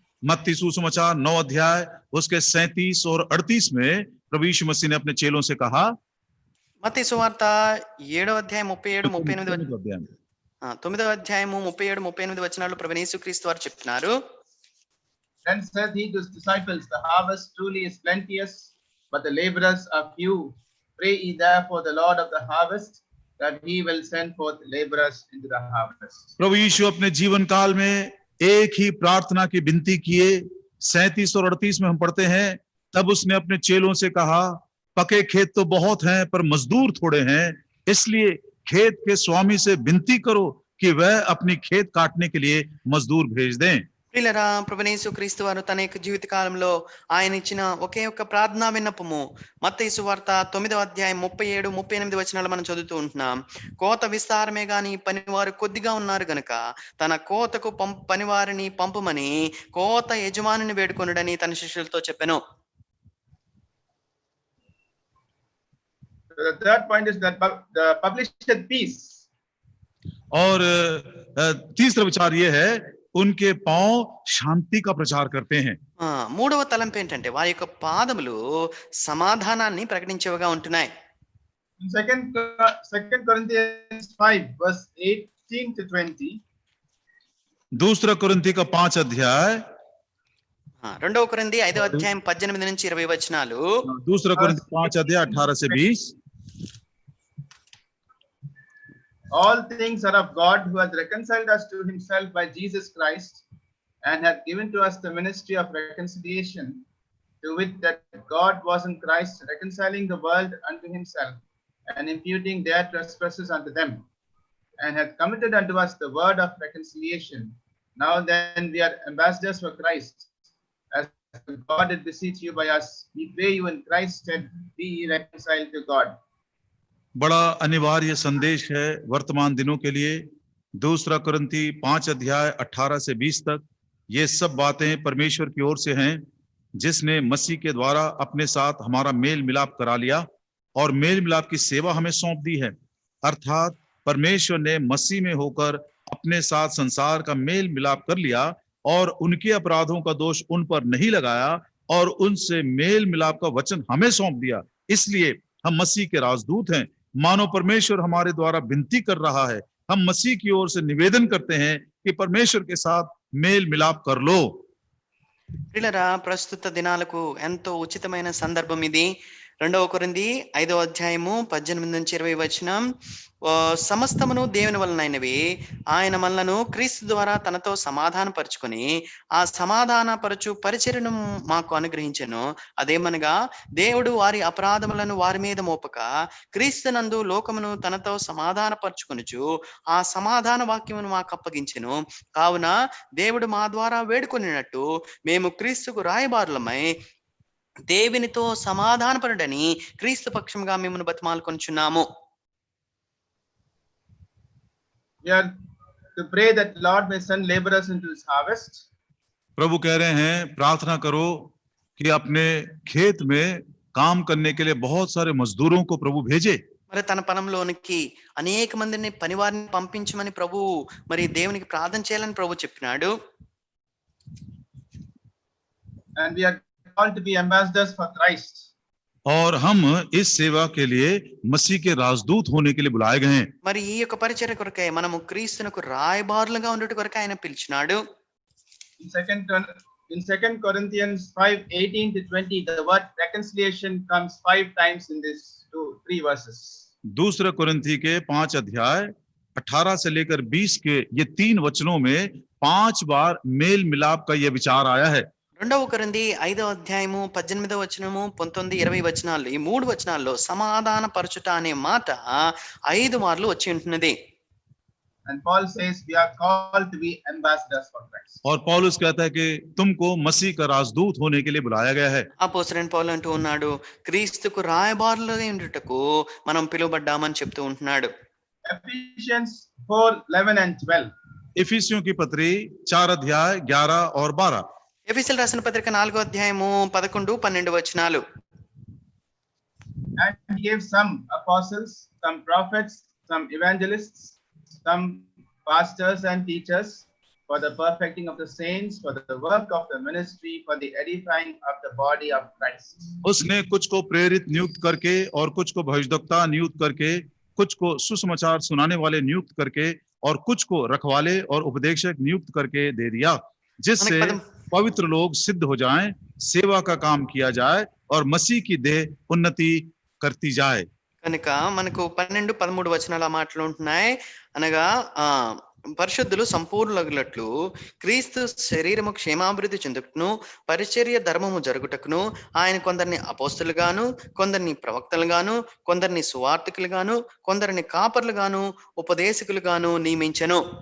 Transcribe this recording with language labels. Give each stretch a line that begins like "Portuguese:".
Hindi: मत्ती सुसमाचार 9 अध्याय उसके 37 और 38 में प्रभु यीशु मसीह ने अपने चेलों से कहा,
Telugu: మత్తయి సువార్త 7వ అధ్యాయం 37 38 9వ అధ్యాయము 37 38 వచనాలు ప్రభువైన యేసుక్రీస్తు వారు చెప్తున్నారు.
English: Then said he to his disciples, the harvest truly is plenteous, but the laborers are few. Pray ye therefore the Lord of the harvest that he will send forth laborers into the harvest.
Hindi: प्रभु यीशु अपने जीवन काल में एक ही प्रार्थना की विनती किए. 37 और 38 में हम पढ़ते हैं, तब उसने अपने चेलों से कहा, पके खेत तो बहुत हैं पर मजदूर थोड़े हैं, इसलिए खेत के स्वामी से विनती करो कि वह अपनी खेत काटने के लिए मजदूर भेज दें.
Telugu: ప్రియులారా, ప్రభువైన యేసుక్రీస్తు వారు తన యొక్క జీవిత కాలంలో ఆయన ఇచ్చిన ఒకే ఒక్క ప్రార్థనా విన్నపము మత్తయి సువార్త 9వ అధ్యాయం 37 38 వచనాలు మనం చదువుతూ ఉంటున్నాం. కోత విస్తారమే గాని పనివారు కొద్దిగా ఉన్నారు గనుక తన కోతకు పనివారిని పంపమని కోత యజమానిని వేడుకొనుడని తన శిష్యులతో చెప్పెను.
English: The third point is that the published peace.
Hindi: और तीसरा विचार ये है, उनके पांव शांति का प्रचार करते हैं.
Telugu: మూడవ తలంపు ఏంటంటే వారి యొక్క పాదములు సమాధానాన్ని ప్రకటించేవిగా ఉంటున్నాయి.
English: Second Corinthians 5 verse 18 to 20.
Hindi: दूसरा कुरिन्थी का 5 अध्याय
Telugu: రెండవ కొరింథీ 5వ అధ్యాయం 18 నుంచి 20 వచనాలు.
Hindi: दूसरा कोरिन्थी 5 अध्याय 18 से 20.
English: All things are of God, who has reconciled us to himself by Jesus Christ, and hath given to us the ministry of reconciliation, to wit, that God was in Christ, reconciling the world unto himself, and imputing their trespasses unto them, and hath committed unto us the word of reconciliation. Now then we are ambassadors for Christ, as God did beseech you by us. We pray you in Christ's stead, be ye reconciled to God.
Hindi: बड़ा अनिवार्य संदेश है वर्तमान दिनों के लिए. दूसरा कोरिन्थी 5 अध्याय 18 से 20 तक ये सब बातें परमेश्वर की ओर से हैं, जिसने मसीह के द्वारा अपने साथ हमारा मेल मिलाप करा लिया और मेल मिलाप की सेवा हमें सौंप दी है. अर्थात परमेश्वर ने मसीह में होकर अपने साथ संसार का मेल मिलाप कर लिया और उनके अपराधों का दोष उन पर नहीं लगाया और उनसे मेल मिलाप का वचन हमें सौंप दिया. इसलिए हम मसीह के राजदूत हैं. मानो परमेश्वर हमारे द्वारा विनती कर रहा है. हम मसीह की ओर से निवेदन करते हैं कि परमेश्वर के साथ मेल मिलाप कर लो.
Telugu: ప్రియులారా, ప్రస్తుత దినాలకు ఎంతో ఉచితమైన సందర్భం ఇది. రెండవ కొరింథీ 5వ అధ్యాయము 18 నుంచి 20 వచనం. సమస్తమును దేవుని వలనైనవి, ఆయన మనలను క్రీస్తు ద్వారా తనతో సమాధానపరుచుకొని ఆ సమాధానపరచు పరిచర్యను మాకు అనుగ్రహించెను. అదేమనగా, దేవుడు వారి అపరాధములను వారి మీద మోపక క్రీస్తునందు లోకమును తనతో సమాధానపరచుకొనుచు ఆ సమాధాన వాక్యమును మాకు అప్పగించెను. కావున దేవుడు మా ద్వారా వేడుకొనినట్టు మేము క్రీస్తుకు రాయబారులమై దేవునితో సమాధానపరుడని క్రీస్తు పక్షంగా మిమ్మల్ని బతిమాలుకొనుచున్నాము.
English: We are to pray that Lord may send laborers into his harvest.
Hindi: प्रभु कह रहे हैं, प्रार्थना करो कि अपने खेत में काम करने के लिए बहुत सारे मजदूरों को प्रभु भेजे.
Telugu: మరి తన పొలంలోనికి అనేక మందిని పనివారిని పంపించమని ప్రభు మరి దేవునికి ప్రార్థన చేయాలని ప్రభు చెప్పినాడు.
English: And we are called to be ambassadors for Christ.
Hindi: और हम इस सेवा के लिए मसीह के राजदूत होने के लिए बुलाए गए हैं.
Telugu: మరి ఈ యొక్క పరిచర్య కొరకై మనము క్రీస్తునకు రాయబారులుగా ఉండేటి కొరకు ఆయన పిలిచినాడు.
English: In 2 Corinthians 5:18 to 20, the word reconciliation comes 5 times in these 3 verses.
Hindi: दूसरा कोरिन्थी के 5 अध्याय 18 से लेकर 20 के ये 3 वचनों में 5 बार मेल मिलाप का यह विचार आया है.
Telugu: రెండవ కొరింథీ 5వ అధ్యాయము 18వ వచనము 19, 20 వచనాలు, ఈ 3 వచనాల్లో సమాధాన పరచుట అనే మాట 5 మార్లు వచ్చి ఉంటున్నది.
English: And Paul says we are called to be ambassadors for Christ.
Hindi: और पौलुस कहता है कि तुमको मसीह का राजदूत होने के लिए बुलाया गया है.
Telugu: అపోస్తలుడైన పౌలు అంటూ ఉన్నాడు, క్రీస్తుకు రాయబారులుగా ఉండుటకు మనం పిలువబడ్డామని చెప్తూ ఉంటున్నాడు.
English: Ephesians 4:11 and 12.
Hindi: इफिसियों की पत्री 4 अध्याय 11 और 12.
Telugu: ఎఫెసీయులకు రాసిన పత్రిక 4వ అధ్యాయము 11, 12 వచనాలు.
English: And he gave some apostles, some prophets, some evangelists, some pastors and teachers for the perfecting of the saints, for the work of the ministry, for the edifying of the body of Christ.
Hindi: उसने कुछ को प्रेरित नियुक्त करके और कुछ को भविष्यद्वक्ता नियुक्त करके, कुछ को सुसमाचार सुनाने वाले नियुक्त करके और कुछ को रखवाले और उपदेशक नियुक्त करके दे दिया, जिससे पवित्र लोग सिद्ध हो जाएं, सेवा का काम किया जाए और मसीह की देह उन्नति करती जाए.
Telugu: కనుక మనకు 12, 13 వచనాల మాటలు ఉంటున్నాయి. అనగా పరిశుద్ధులు సంపూర్ణులగునట్లు క్రీస్తు శరీరము క్షేమాభివృద్ధి చెందుటకును పరిచర్య ధర్మము జరుగుటకును ఆయన కొందరిని అపోస్తలుగాను, కొందరిని ప్రవక్తలుగాను, కొందరిని సువార్తికులుగాను, కొందరిని కాపర్లుగాను, ఉపదేశకులుగాను నియమించెను.